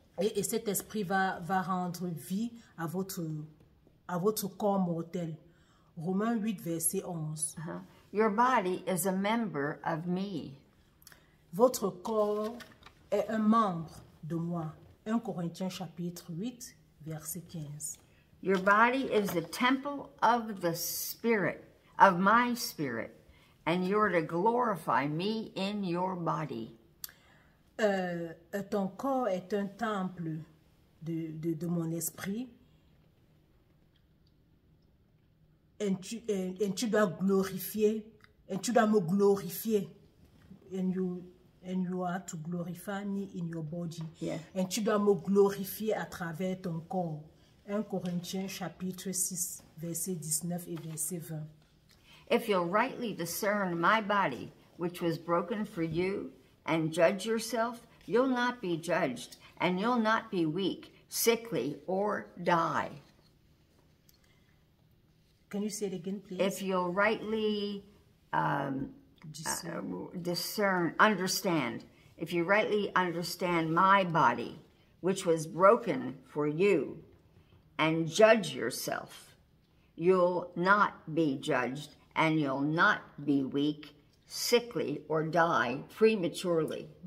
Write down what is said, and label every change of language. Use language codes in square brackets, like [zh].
[fr] Et cet esprit va rendre vie à votre corps mortel. Romains 8, verset 11. [en] Your body is a member of me. [fr] Votre corps est un membre de moi. 1 Corinthiens chapitre 8, verset 15. [en] Your body is the temple of the Spirit, of my Spirit, and you're to glorify me in your body. [fr] Ton corps est un temple de mon esprit. Et tu dois glorifier, et tu dois me glorifier. [en] And you are to glorify me in your body. Yeah. [fr] Et tu dois me glorifier à travers ton corps. 1 Corinthiens chapitre 6, verset 19 et verset 20. [en] If you'll rightly discern my body, which was broken for you, and judge yourself, you'll not be judged, and you'll not be weak, sickly, or die. Can you say it again, please? If you'll rightly understand, if you rightly understand my body, which was broken for you, and judge yourself, you'll not be judged, and you'll not be weak, sickly, or die prematurely.